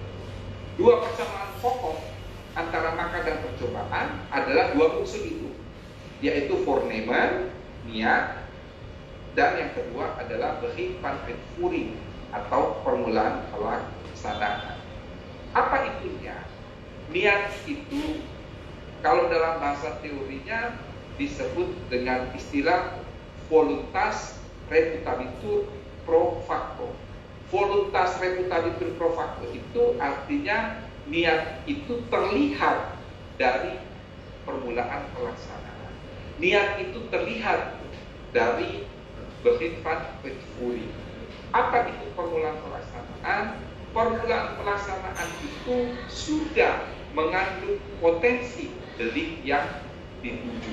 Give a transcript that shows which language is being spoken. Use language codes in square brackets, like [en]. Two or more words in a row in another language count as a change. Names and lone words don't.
[id] Dua persamaan pokok antara makar dan percobaan adalah dua unsur itu, yaitu Vornehmen, niat, dan yang kedua adalah [nl] Begin van Uitvoering [id] atau permulaan pelaksanaan. Apa itunya? Niat itu kalau dalam bahasa teorinya disebut dengan istilah [la] voluntas reputabitur pro facto. Voluntas reputabitur pro facto [id] itu artinya niat itu terlihat dari permulaan pelaksanaan. Niat itu terlihat dari [nl] Begin van Uitvoering. [id] Apa itu permulaan pelaksanaan? Permulaan pelaksanaan itu sudah mengandung potensi delik yang dituju.